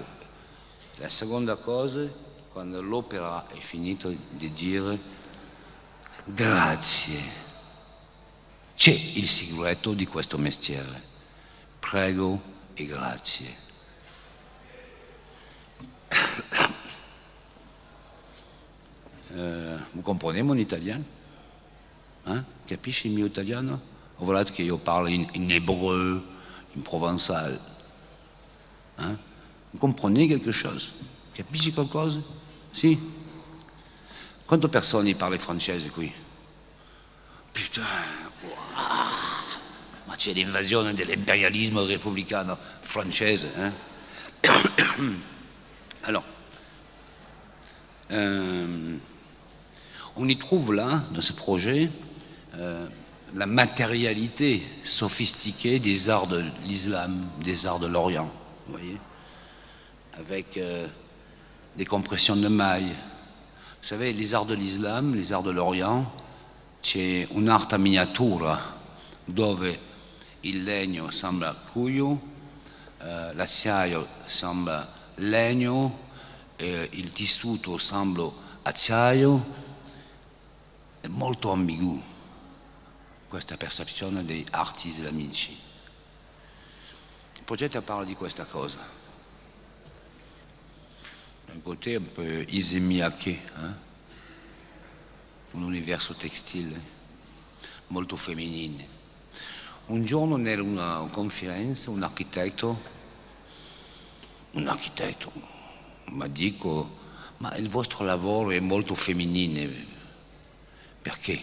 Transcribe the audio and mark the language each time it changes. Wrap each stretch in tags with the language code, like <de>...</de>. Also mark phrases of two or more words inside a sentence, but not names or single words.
<it>La seconda cosa, quando l'opera è finita, di dire grazie. C'è il segreto di questo mestiere: prego e grazie.</it> <fr>Vous comprenez mon italien?</fr> <it>Capisci il mio italiano? O volete che io parli in ebreu, in provençal?</it> <fr>Comprenez quelque chose?</fr> <it>Capisci qualcosa? Sì? Quante persone parlano francese qui?</it> <fr>Putain, wow.</fr> <it>Ma c'è l'invasione dell'imperialismo repubblicano francese,</it> <fr>Alors, on y trouve là, dans ce projet, la matérialité sophistiquée des arts de l'islam, des arts de l'Orient, vous voyez, avec des compressions de mailles. Vous savez, les arts de l'islam, les arts de l'Orient,</fr> <it>c'è un'arte a miniatura dove il legno sembra cuoio, l'acciaio sembra legno, il tessuto sembra acciaio, è molto ambiguo questa percezione dei arti islamici. Il progetto parla di questa cosa,</it> <fr>un côté un peu</fr> <it>isemiache, un universo textile molto femminile. Un giorno in una conferenza un architetto mi dico, ma il vostro lavoro è molto femminile, perché?</it>